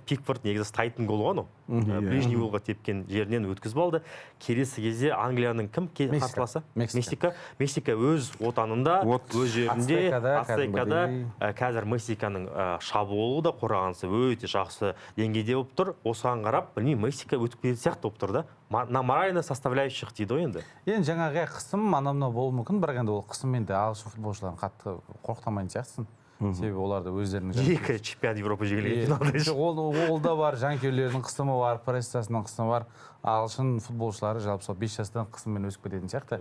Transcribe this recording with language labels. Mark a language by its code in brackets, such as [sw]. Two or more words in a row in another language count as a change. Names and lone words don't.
[kk] Пикфорд негізі стайтын гол ғой, [ru] ближний уголға [kk] тепкен жерінен өткізіп алды. Келесі кезде Англияның кім қарсыласы? Мексика өз отанында, өз жерінде, Ацтекада қазір Мексиканың шабуылы да қорғанысы өте жақсы деңгейде болып тұр. Осыған қарап, білмеймін, Мексика өтіп кететін сияқты болып тұр да. [ru] На моральный составляющих [kk] дейді ғой енді. Енді жаңағы қысым анау болуы мүмкін, бірақ енді ол қысыммен де ағылшын футболшыларын қатты қорқытамайтын сияқтысың. Себебі оларды өздерінің екі чемпион Европа жеңілген ол да бар, жанкүйерлердің қысымы бар, прессасының қысымы бар. Ағылшын футболшылары жалпы сол 5 жастан қысыммен өсіп кететін сияқты.